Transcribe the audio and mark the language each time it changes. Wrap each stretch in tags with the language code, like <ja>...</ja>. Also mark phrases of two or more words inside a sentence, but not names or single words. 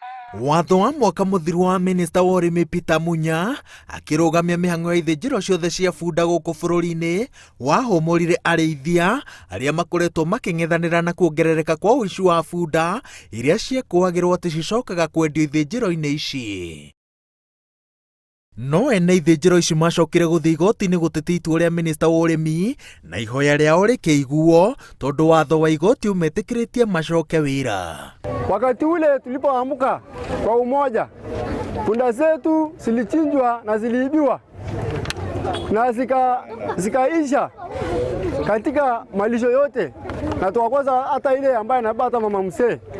<ki>Watho wa mwaka muthiru wa minista wa urimi Peter Munya akirugamia mihango ya ithĩnjĩro ciothe cia bunda gũkũ bũrũri-inĩ wahũmũrire arĩithia arĩa makoretwo makĩng'ethanĩra na kuongerereka kwa ũici wa bunda iria ciekũagĩrwo atĩ cicokaga kwendio ithĩnjĩro-inĩ ici. No ene ithĩnjĩro ici macokire gũthiĩ igoti-inĩ gũtetia itua rĩa minista wa urimi na ihoya rĩao rĩkĩiguo tondũ watho wa igoti umetĩkĩrĩtie macoke wĩra.</ki> <sw>Wakati ule tulipoamka kwa umoja, punda zetu zilichinjwa na ziliibiwa na zikaisha katika malisho yote, na tukakosa hata ile ambaye anabata mama mzee.</sw>